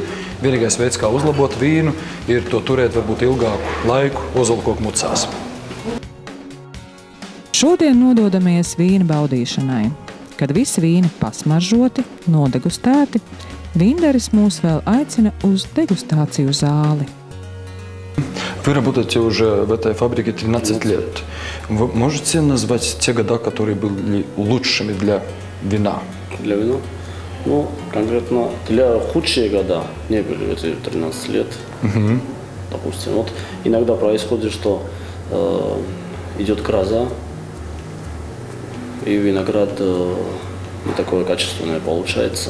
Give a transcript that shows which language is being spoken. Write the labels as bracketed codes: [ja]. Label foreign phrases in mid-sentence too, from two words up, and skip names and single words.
[lv] Vienīgais veids, kā uzlabot vīnu, ir to turēt varbūt ilgāku laiku ozolkoku mucās. Šodien nododamies vīna baudīšanai. Kad visi vīni pasmaržoti, nodegustēti, vīndaris mūs vēl aicina uz degustāciju zāli. [ru] Вы работаете уже в этой фабрике 13 лет. Вы можете назвать те года, которые были лучшими для вина? Для вина? Ну, конкретно для худшие года не были эти 13 лет. Допустим, вот иногда происходит, что идет гроза, и виноград не такое качественное получается.